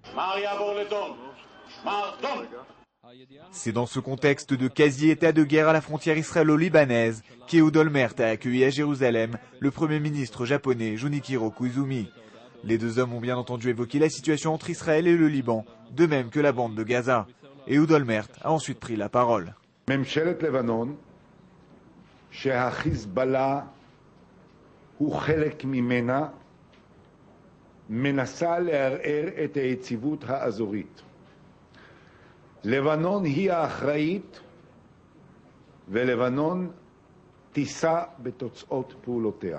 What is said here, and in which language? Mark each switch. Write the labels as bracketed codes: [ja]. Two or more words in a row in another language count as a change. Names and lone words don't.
[fr] C'est dans ce contexte de quasi-état de guerre à la frontière israélo-libanaise qu'Ehud Olmert a accueilli à Jérusalem le Premier ministre japonais Junichiro Koizumi. Les 2 hommes ont bien entendu évoqué la situation entre Israël et le Liban, de même que la bande de Gaza. Ehud Olmert a ensuite pris la parole. [he] ממשלת לבנון, שהחיזבאללה הוא חלק ממנה, מנסה לערער את היציבות האזורית. לבנון היא האחראית, ולבנון תישא בתוצאות פעולותיה.